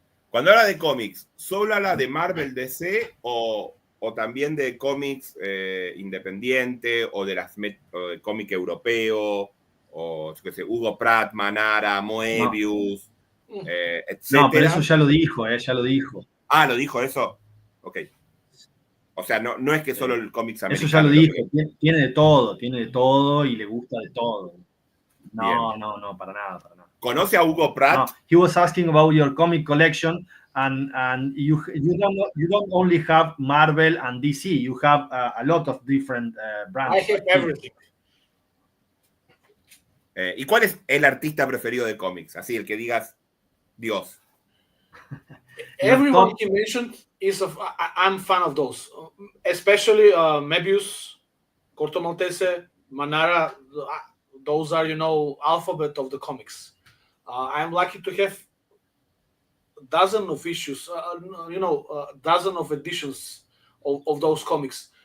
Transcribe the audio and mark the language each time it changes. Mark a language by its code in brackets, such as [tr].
[es] Cuando habla de cómics, ¿solo habla de Marvel, DC o también de cómics independiente o de cómic europeo o yo qué sé, Hugo Pratt, Manara, Moebius, etcétera? No, pero eso ya lo dijo, ya lo dijo. Ah, ¿lo dijo eso? Ok. O sea, no es que solo el cómics americano. Eso ya lo dijo, tiene de todo y le gusta de todo. No, para nada. ¿Conoce a Hugo Pratt? [en] No, he was asking about your comic collection, and you don't only have Marvel and DC, you have a lot of different brands. I have everything. [es] ¿Y cuál es el artista preferido de cómics? Así, el que digas, Dios. [en] Everyone you mentioned I'm fan of those, especially Mebius, Corto Maltese, Manara. Those are alphabet of the comics. I'm lucky to have dozen of issues, dozen of editions of those comics.